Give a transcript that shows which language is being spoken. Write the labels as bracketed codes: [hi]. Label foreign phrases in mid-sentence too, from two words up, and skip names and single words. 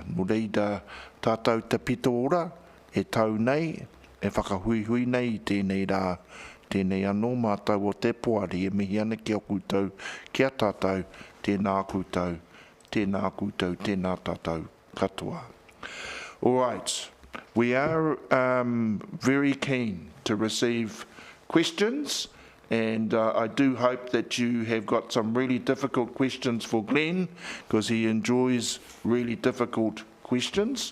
[mi] Nō reira, tātou te pito ora, e tau nei, e whakahui nei i tēnei rā, tēnei anō mātou o te poari e mihi ana ki a kūtau, kia tātou, tēnā kūtau, tēnā tātou katoa. [en] All right, we are very keen to receive questions, and I do hope that you have got some really difficult questions for Glenn, because he enjoys really difficult questions.